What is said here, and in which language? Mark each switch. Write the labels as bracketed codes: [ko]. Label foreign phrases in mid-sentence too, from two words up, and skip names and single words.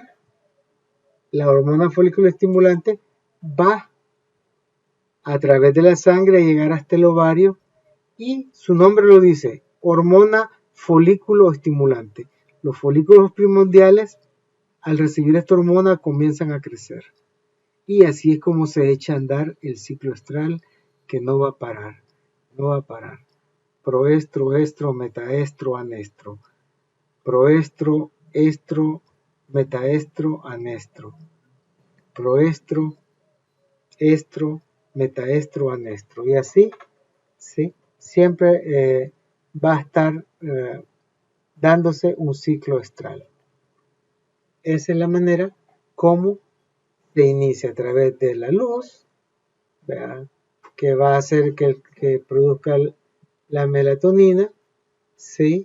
[es] La hormona folículo estimulante va a través de la sangre a llegar hasta el ovario, y su nombre lo dice, hormona folículo estimulante. Los folículos primordiales, al recibir esta hormona, comienzan a crecer. Y así es como se echa a andar el ciclo estral, que no va a parar, no va a parar. Proestro, estro, metaestro, anestro. Proestro, estro, metaestro, anestro. Proestro, estro, metaestro, anestro. Y así, ¿sí?, siempre va a estar dándose un ciclo estral. Esa es la manera como se inicia, a través de la luz, ¿verdad?, que va a hacer que produzca la melatonina, ¿sí?